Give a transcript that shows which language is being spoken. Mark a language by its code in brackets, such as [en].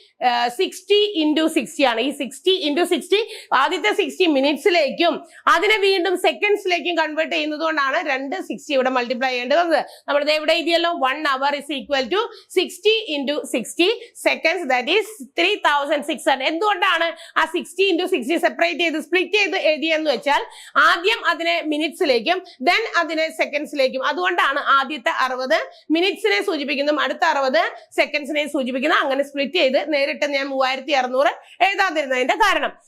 [ml] 1000/60 × 60 ആണ്. ഈ 60 × 60 ആദ്യത്തെ 60 മിനിറ്റ്സിലേക്കും അതിനെ വീണ്ടും സെക്കൻഡ്സിലേക്കും കൺവേർട്ട് ചെയ്യുന്നത് കൊണ്ടാണ് 2 60 ഇവിടെ മൾട്ടിപ്ലൈ ചെയ്യേണ്ടി വന്നത്. നമ്മൾ ഇവിടെ എഴുതിയല്ലോ [en] 1 hour is equal to 60 × 60 seconds, that is 3600. [ml] എന്തുകൊണ്ടാണ് ആ 60 × 60 സെപ്പറേറ്റ് ചെയ്ത് സ്പ്ലിറ്റ് ചെയ്ത് എഴുതിയെന്ന് വെച്ചാൽ ആദ്യം അതിനെ മിനിറ്റ്സിലേക്കും ദെൻ അതിനെ സെക്കൻഡ്സിലേക്കും. അതുകൊണ്ടാണ് ആദ്യത്തെ 60 മിനിറ്റ്സിനെ സൂചിപ്പിക്കുന്നതും അടുത്ത 60 സെക്കൻഡ്സിനെ സൂചിപ്പിക്കുന്നത്. അങ്ങനെ സ്പ്ലിറ്റ് ചെയ്ത് നേരിട്ട് ഞാൻ 3600 എഴുതാതിരുന്നതിന്റെ കാരണം.